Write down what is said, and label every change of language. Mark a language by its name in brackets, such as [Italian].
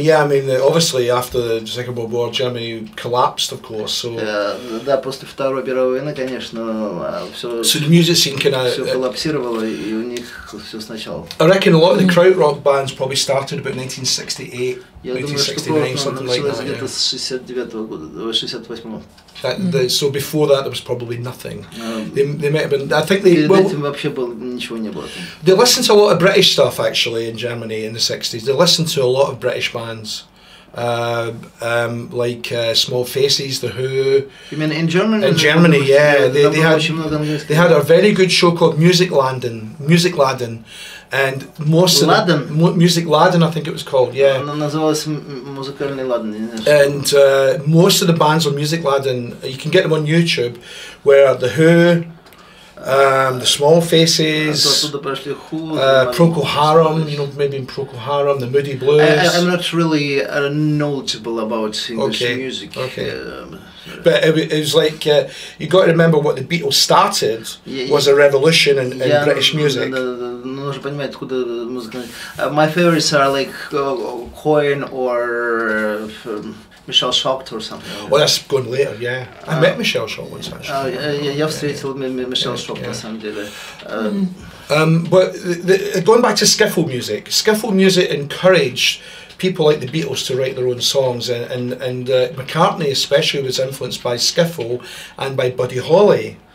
[English] Yeah, I mean obviously after the Second World War, Germany collapsed, of course. So. [Russian] Да, после Второй мировой войны, конечно, все. [English] So the music scene kind of. [Russian] Все коллапсировало, и у них все сначала. [English] I reckon a lot of the krautrock bands probably started about 1968. [Russian] Я думаю, что просто началось где-то с 69-го года, 68-го. [English] So before that there was probably nothing. They might have been. I think they. [Russian] Перед этим вообще ничего не было. [English] They listened to a lot of British stuff actually in Germany in the 60s. They listened to a lot of British bands. like Small Faces, The Who. You mean in Germany? In Germany, yeah. They had a very good show called Music Laden. And most of Music Laden, I think it was called, yeah. [Russian] Называлось музыкальный ладан. [English] And most of the bands on Music Laden, you can get them on YouTube, were The Who, the Small Faces, Procol Harum, you know, maybe in Procol Harum, the Moody Blues. I'm not really knowledgeable about English music. Okay. But it was like, you got to remember what the Beatles started was a revolution in British music. [Russian] Нужно понимать, откуда музыка. [English] My favorites are like Cohen or Michelle Shocked or something. Oh, that's going later, yeah. I met Michelle Shocked once, actually. [Russian] Я встретил Michelle Shocked, на самом деле. [English] But going back to skiffle music encouraged people like the Beatles to write their own songs, and McCartney especially was influenced by skiffle and by Buddy Holly.